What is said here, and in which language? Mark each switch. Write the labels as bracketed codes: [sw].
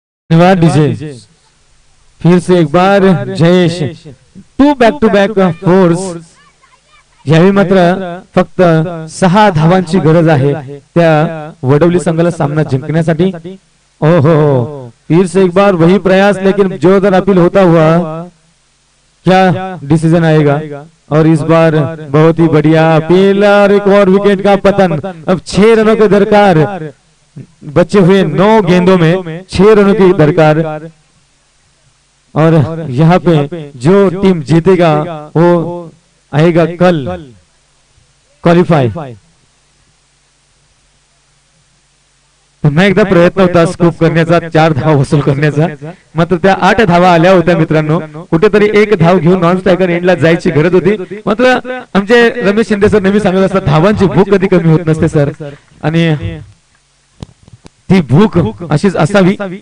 [hi] धन्यवाद डीजे. फिर से एक बार जयेश टू बैक फोर्स. [mr] यावेळी मात्र फक्त 6 धावांची गरज आहे त्या वडवली संघाला सामना जिंकण्यासाठी. [hi] ओहो, फिर से एक बार वही प्रयास, लेकिन जोरदार अपील होता हुआ. क्या डिसीजन आएगा? और इस बार बहुत ही बढ़िया अपील और एक और विकेट का पतन. अब 6 रनों के दरकार, बचे हुए 9 गेंदों में 6 रनों की दरकार. और यहाँ पे जो टीम जीतेगा वो आएगा कल क्वालिफाई. [mr] पुन्हा एकदा प्रयत्न होता स्कूप करण्याचा, 4 धावा वसूल करण्याचा. मात्र त्या 8 धावा आल्या होत्या मित्रांनो. कुठेतरी 1 धाव घेऊन नॉन स्ट्रायकर एंडला जायची गरज होती. मात्र आमचे रमेश शिंदे सर नेहमी सांगत असतात, धावांची भूक कधी कमी होत नसते सर. आणि ती भूक अशीच असावी.